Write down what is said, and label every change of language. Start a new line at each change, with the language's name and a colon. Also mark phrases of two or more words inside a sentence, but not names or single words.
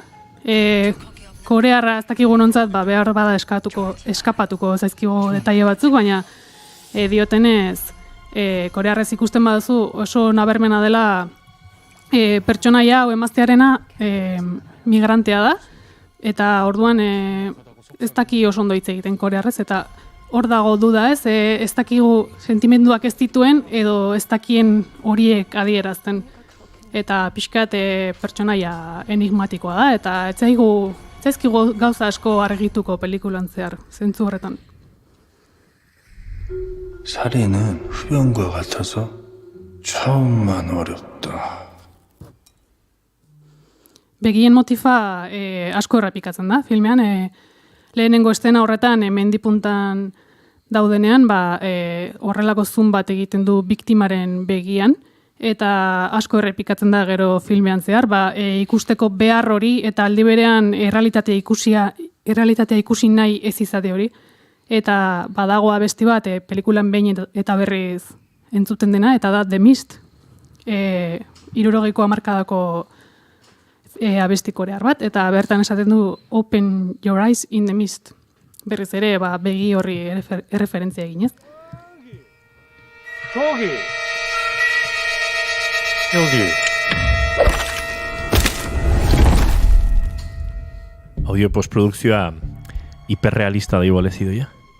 Basque: Korearra ez dakigu nontzat behar bada eskapatuko zaizkigo detaile batzuk, baina diotenez korearrez ikusten baduzu oso nabarmena dela pertsonaia hau emaztearena migrantea da, eta orduan ez daki oso ondo hitz egiten korearrez, eta hor dago duda ez dakigu sentimenduak ez dituen edo ez dakien horiek adierazten. eta pixkat pertsonaia enigmatikoa da, eta etzaizkigu gauza asko argituko pelikulan zehar, zentzu horretan.
Korean: 살인은 흡연과 같아서 처음만 어렵다.
Basque: Begien motifa asko errepikatzen da, filmean. Lehenengo estena horretan, mendipuntan daudenean, horrelako zoom bat egiten du biktimaren begian, eta asko errepikatzen da gero filmean zehar, ikusteko behar hori, eta aldi berean errealitatea ikusi nahi ez izate hori. Eta badago abesti bat, pelikulan behin eta berriz entzuten dena, eta da The Mist, 60ko hamarkadako abesti korear bat, eta bertan esaten du
English: Open your eyes in the mist.
Basque: Berriz ere, begi horri erreferentzia eginez. Audio postprodukzioa hiperrealista da igual ez idoia.